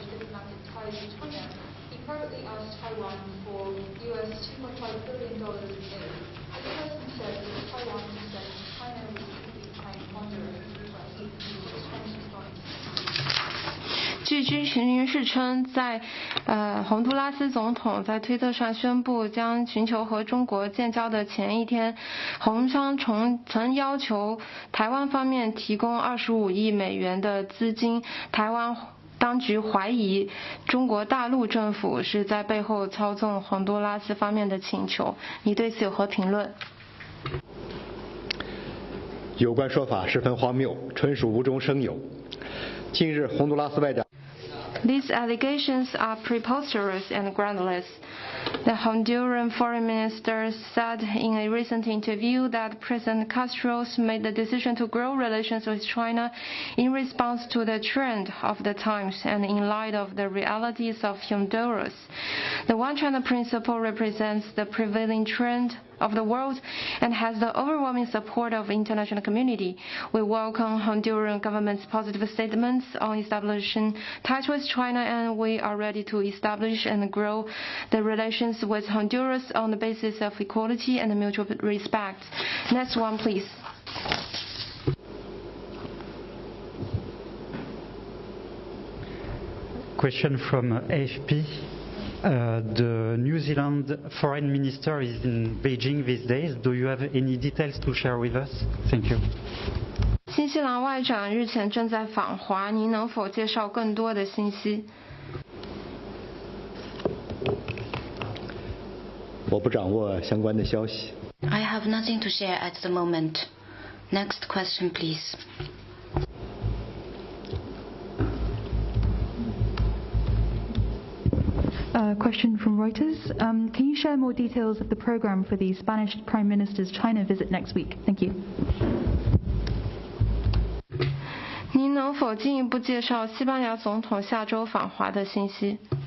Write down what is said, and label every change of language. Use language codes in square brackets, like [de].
[en] He privately asked Taiwan for US $2.5 billion in aid. The person said that Taiwan said China was simply trying to ponder his request. Which response? [zh] 据知情人士称，在洪都拉斯总统在推特上宣布将寻求和中国建交的前一天，洪昌曾要求台湾方面提供25亿美元的资金。台湾当局怀疑中国大陆政府是在背后操纵洪都拉斯方面的请求。你对此有何评论？有关说法十分荒谬，纯属无中生有。近日，洪都拉斯外长 [en] These allegations are preposterous and groundless. The Honduran foreign minister said in a recent interview that President Castro made the decision to grow relations with China in response to the trend of the times and in light of the realities of Honduras. The One China principle represents the prevailing trend of the world and has the overwhelming support of the international community. We welcome Honduran government's positive statements on establishing ties with China, and we are ready to establish and grow the relations with Honduras on the basis of equality and mutual respect. Next one, please. Question from AFP. The New Zealand foreign minister is in Beijing these days. Do you have any details to share with us? Thank you. [zh] 新西兰外长日前正在访华，您能否介绍更多的信息？我不掌握相关的消息。 [en] I have nothing to share at the moment. Next question, please. Question from Reuters. Can you share more details of the program for the Spanish Prime Minister's China visit next week? Thank you. [zh] 您能否进一步介绍西班牙总统下周访华的信息？